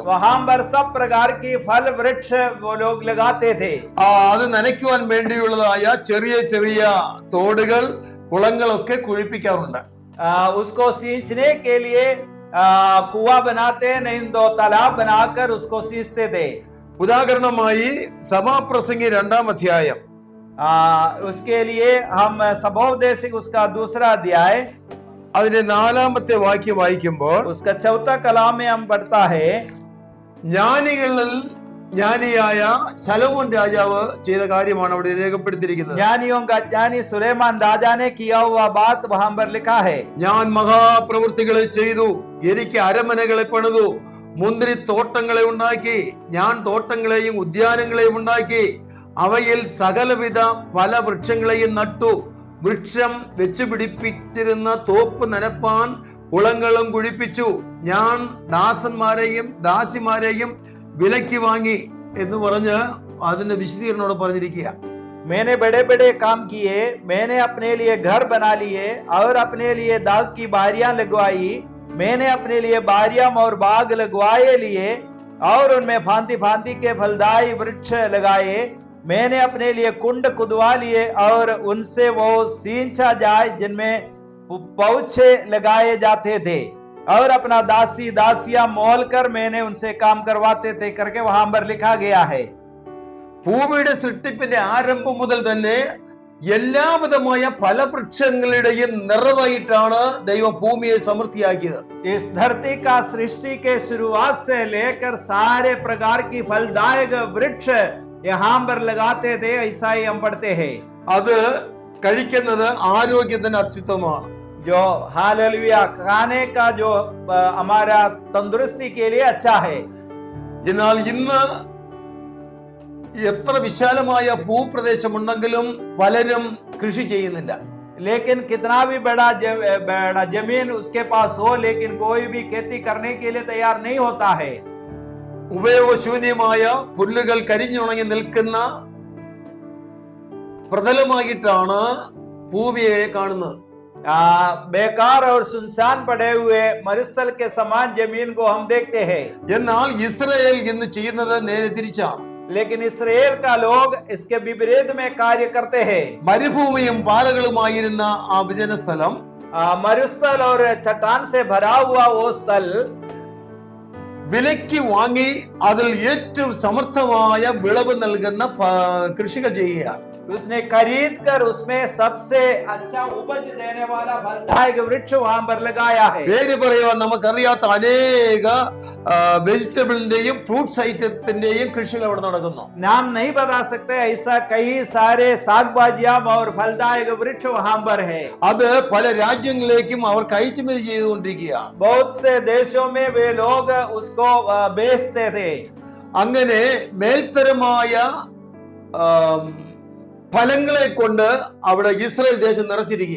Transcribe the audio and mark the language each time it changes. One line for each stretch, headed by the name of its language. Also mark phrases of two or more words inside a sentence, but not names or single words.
Hindi: वहां पर सब प्रकार की फल वृक्ष वो लोग लगाते थे.
Malayalam: അത് നനയ്ക്കുവാൻ വേണ്ടിയുള്ളതായ ചെറിയ ചെറിയ തോടുകൾ കുളങ്ങളൊക്കെ കുഴിപ്പിക്കാറുണ്ട്.
Hindi: उसको सींचने के लिए कुआं बनाते नहीं तो तालाब बनाकर उसको सींचते थे.
Malayalam: ഉദാഹരണമായി സഭാപ്രസംഗി 2-ാം അധ്യായം
Hindi: उसके लिए हम सबोपदेश उसका 2रा अध्याय
Malayalam: അതിന്റെ 4-ാമത്തെ വാക്യം വായിക്കുമ്പോൾ
Hindi: उसका 4था कलाम में हम पढ़ता है.
Malayalam: ജ്ഞാനികളിൽ ജ്ഞാനിയായ ശലോമോൻ രാജാവ് ചെയ്ത കാര്യമാണ് അവിടെ രേഖപ്പെടുത്തിയിരിക്കുന്നത്.
Hindi: ज्ञानियों का ज्ञानी सुलेमान राजा ने किया हुआ बात वहां पर लिखा है.
Malayalam: ഞാൻ മഹാപ്രവൃത്തികളെ ചെയ്തു, എനിക്ക് അരമനകളെ പണിതു, മുന്തിരിത്തോട്ടങ്ങളെ ഉണ്ടാക്കി, ഞാൻ തോട്ടങ്ങളെയും ഉദ്യാനങ്ങളെയും ഉണ്ടാക്കി, അവയിൽ സകലവിധ ഫലവൃക്ഷങ്ങളെയും നട്ടു, വൃക്ഷം വെച്ചു പിടിപ്പിച്ചിരുന്ന തോപ്പ് നനപ്പാൻ കുളങ്ങളും കുഴിപ്പിച്ചു, ഞാൻ ദാസന്മാരെയും ദാസിമാരെയും വിലയ്ക്ക് വാങ്ങി എന്ന് പറഞ്ഞ് അതിന്റെ വിശദീകരണോട് പറഞ്ഞിരിക്കുക.
Hindi: मैंने बड़े बड़े काम किए, मैंने अपने लिए घर बना लिए और अपने लिए दाग की बारियां लगवाई, मैंने अपने लिए बारियां और बाग लगवाए लिए और उनमें भांति भांति के फलदायी वृक्ष लगाए, मैंने अपने लिए कुंड खुदवा लिए और उनसे वो सींचा जाए जिनमें पौछे लगाए जाते थे, और अपना दासी दासियां मोल कर मैंने उनसे काम करवाते थे करके वहां पर लिखा गया है.
Malayalam: ഭൂമിയുടെ സൃഷ്ടിപ്പിന്റെ ആരംഭം മുതൽ തന്നെ എല്ലാവിധമായ ഫലവൃക്ഷങ്ങളുടെയും നിറവായിട്ടാണ് ദൈവം ഭൂമിയെ സമൃദ്ധിയാക്കിയത്.
Hindi: इस धरती का सृष्टि के शुरुआत से लेकर सारे प्रकार की फलदायक वृक्ष यहाँ पर लगाते थे, ऐसा ही हम पढ़ते हैं.
Malayalam: അത് കഴിക്കുന്നത് ആരോഗ്യത്തിന് അത്യുത്തമമാണ്.
Hindi: जो हालेलुया खाने का जो हमारा तंदुरुस्ती के लिए अच्छा है.
Malayalam: എന്നാൽ ഇന്ന് എത്ര വിശാലമായ ഭൂപ്രദേശമുണ്ടെങ്കിലും പലരും കൃഷി ചെയ്യുന്നില്ല.
Hindi: लेकिन कितना भी बड़ा जमीन उसके पास हो, लेकिन कोई भी खेती करने के लिए तैयार नहीं होता है।
Malayalam: ഉപയോഗശൂന്യമായ പുല്ലുകൾ കരിഞ്ഞുണങ്ങി നിൽക്കുന്ന പ്രതലമായിട്ടാണ് ഭൂമിയെ കാണുന്നത്.
Hindi: बेकार और सुनसान पड़े हुए मरुस्थल के समान जमीन को हम देखते हैं।
Malayalam: എന്നാൽ ഇസ്രായേൽ ഇന്ന് ചെയ്യുന്നത് നേരെ തിരിച്ചാണ്.
Hindi: लेकिन इसराइल का लोग इसके विपरीत में कार्य करते हैं।
Malayalam: മരുഭൂമിയും പാറകളുമായിരുന്ന ആ വിജന സ്ഥലം
Hindi: मरुस्थल और चट्टान से भरा हुआ वो स्थल
Malayalam: വിലയ്ക്ക് വാങ്ങി അതിൽ ഏറ്റവും സമർത്ഥമായ വിളവ് നൽകുന്ന കൃഷികൾ ചെയ്യുക.
Hindi: उसने खरीद कर उसमें सबसे अच्छा उपज देने वाला फलदायक वृक्ष वहां पर लगाया है।
Malayalam: പേര് പറയുവാൻ നമുക്കറിയാത്ത അനേക വെജിറ്റബിളിന്റെയും
English: fruits itathinteyum
Malayalam: കൃഷികൾ അവിടെ നടക്കുന്നു.
Hindi: नाम नहीं बता सकते, ऐसा कई सारे साग भाजियां और फलदायक वृक्ष वहां पर है।
Malayalam: അത് പല രാജ്യങ്ങളിലേക്കും അവർ കയറ്റുമതി ചെയ്തുകൊണ്ടിരിക്കുക.
Hindi: बहुत से देशों में वे लोग उसको बेचते थे।
Malayalam: അങ്ങനെ മേൽത്തരമായ ഫലങ്ങളെ കൊണ്ട് അവിടെ ഇസ്രായേൽ ദേശം നിറച്ചിരിക്കുക.